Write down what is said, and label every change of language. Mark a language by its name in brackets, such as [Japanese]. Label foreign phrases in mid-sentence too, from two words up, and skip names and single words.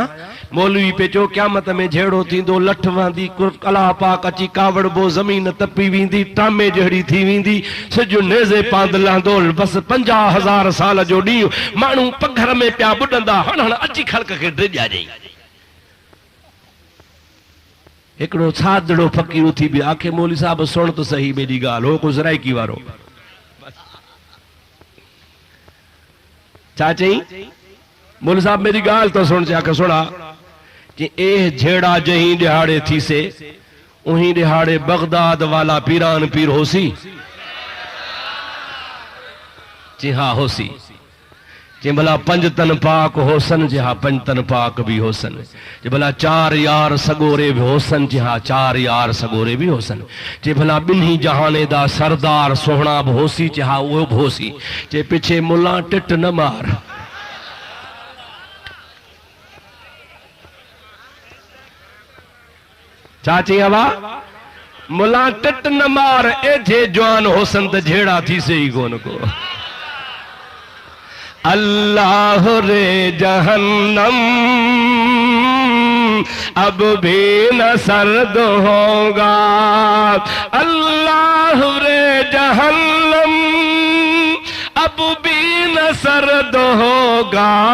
[Sindhi] मौलवी पे चो क़यामत में जहिड़ो थींदो, लठ वहंदी, कला पाक अची कावड़बो, ज़मीन तपी वेंदी, टामे जहिड़ी थी वेंदी, सिजु नेज़े पांद लहंदो, बसि 50,000 साल जो ॾींहुं माण्हू पघर में पिया ॿुॾंदा, हण अची ख़ल्क़ खे ड्रिॼाजई। हिकिड़ो सादड़ो फ़कीर उथी बि आखे मौलवी साहब सुण त सही मेरी ॻाल्हि, हो को ज़राइकी वारो छा चई? मौलवी साहब मेरी ॻाल्हि तो सुण। आखे सुणा कि ए झेड़ा जहीं दिहाड़े थी से उहीं दिहाड़े बगदाद वाला पीरान पीर होसी। [Urdu] جی ہاں [Sindhi] होसी। जे भला 5 तन पाक होसन, [Urdu] جی ہاں [Sindhi] 5 तन पाक भी होसन। जे भला 4 यार सगोरे भी होसन, [Urdu] جی ہاں [Sindhi] 4 यार सगोरे भी होसन। जे भला 2 जहाने दा सरदार सोहना भी होसी, [Urdu] جی ہاں [Sindhi] वो भी होसी। जे पीछे मुला टिट न मार, चाची हवा मुला टिट न मार, ए जे जवान होसन त झेड़ा थी से ही कोन को। [Urdu] اللہ رے جہنم اب بھی نہ سرد ہوگا، اللہ رے جہنم اب بھی نہ سرد ہوگا.